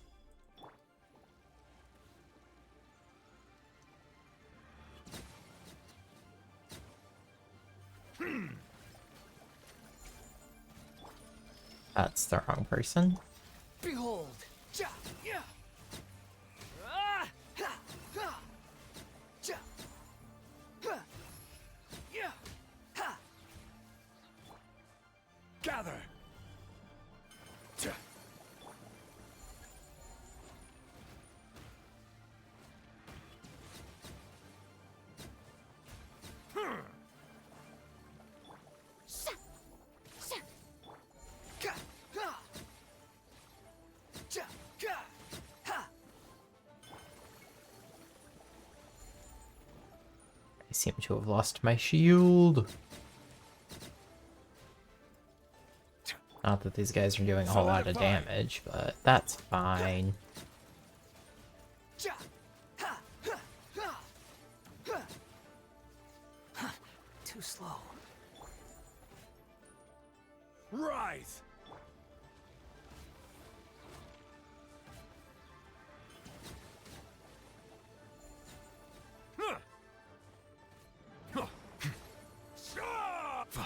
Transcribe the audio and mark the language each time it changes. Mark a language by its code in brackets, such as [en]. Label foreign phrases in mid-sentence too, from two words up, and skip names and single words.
[en] That's the wrong person. Behold! Ja! Yeah! Ah! Ha! Ha! Ja! Ha! Yeah! Ha! Gather! Ja! Ka! Ha! Ja! Ka! Ha! I seem to have lost my shield. Not that these guys are doing a whole lot of damage, but that's fine. Ja! Ha! Ha! Ha! Ha! Huh, too slow. Rise! Huh. Huh. Sha!